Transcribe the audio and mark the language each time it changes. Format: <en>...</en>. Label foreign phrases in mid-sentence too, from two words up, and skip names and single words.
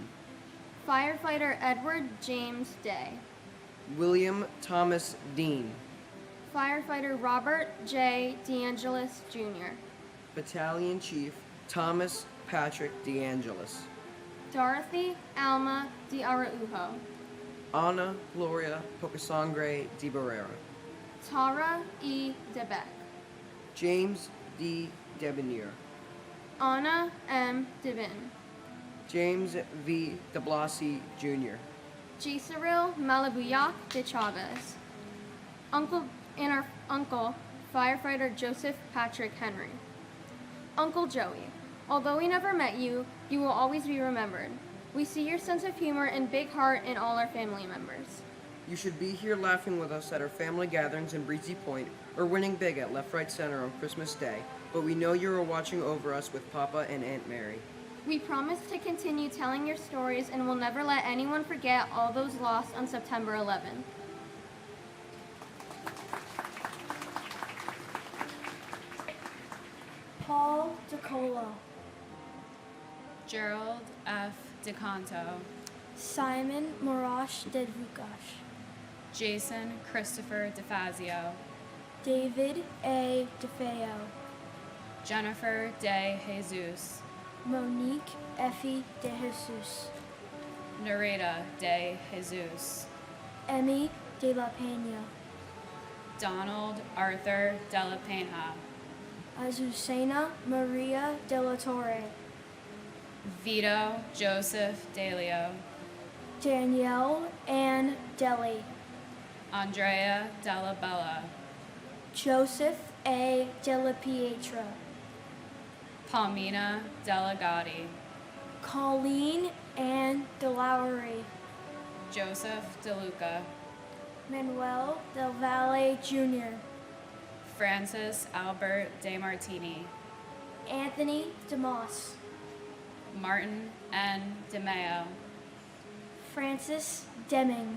<en>Firefighter Edward James Day, William Thomas Dean, Firefighter Robert J. DeAngelis Jr., Battalion Chief Thomas Patrick DeAngelis, Dorothy Alma de Araujo, Ana Gloria Pocasangre de Barrera, Tara E. DeBeck, James D. Debonair, Anna M. Devin, James V. de Blasi Jr., Gisaril Malabuyak de Chavez, Uncle Firefighter Joseph Patrick Henry, Uncle Joey. Although we never met you, you will always be remembered. We see your sense of humor and big heart in all our family members. You should be here laughing with us at our family gatherings in Breezy Point or winning big at Left Right Center on Christmas Day, but we know you are watching over us with Papa and Aunt Mary. We promise to continue telling your stories and will never let anyone forget all those lost on September 11th. Paul DeColo, Gerald F. DeCanto, Simon Morash Dedvukash, Jason Christopher DeFazio, David A. DeFeo, Jennifer De Jesus, Monique Effie De Jesus, Nareda De Jesus, Emmy De La Pena, Donald Arthur De La Pena, Azucena Maria De La Torre, Vito Joseph DeLeo, Danielle Ann Deli, Andrea Della Bella, Joseph A. Della Pietra, Palmina Delegati, Colleen Ann DeLaury, Joseph DeLuca, Manuel Del Valle Jr., Francis Albert De Martini, Anthony DeMoss, Martin N. DeMeo, Francis Deming,</en>